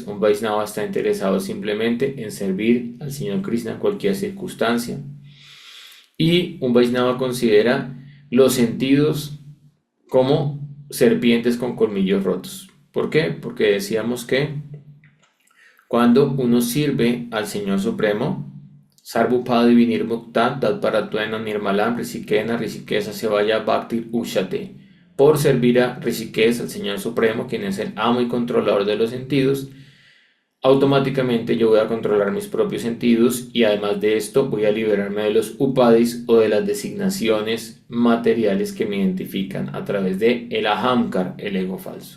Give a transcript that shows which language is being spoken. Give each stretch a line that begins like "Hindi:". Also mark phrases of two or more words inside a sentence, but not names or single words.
Spanish: Un Vaishnava está interesado simplemente en servir al Señor Krishna en cualquier circunstancia. Y un Vaishnava considera los sentidos como serpientes con colmillos rotos. ¿Por qué? Porque decíamos que cuando uno sirve al Señor Supremo,
Sanskrit: Sarvupada Divinir Mukta, Tatparatuena Nirmalam, Rishikena, Rishikesa se vaya Bhaktir Ushate.
Spanish: Por servir a Rishikesh, al Señor Supremo, quien es el amo y controlador de los sentidos, automáticamente yo voy a controlar mis propios sentidos y además de esto voy a liberarme de los upadis o de las designaciones materiales que me identifican a través de el ahamkar, el ego falso.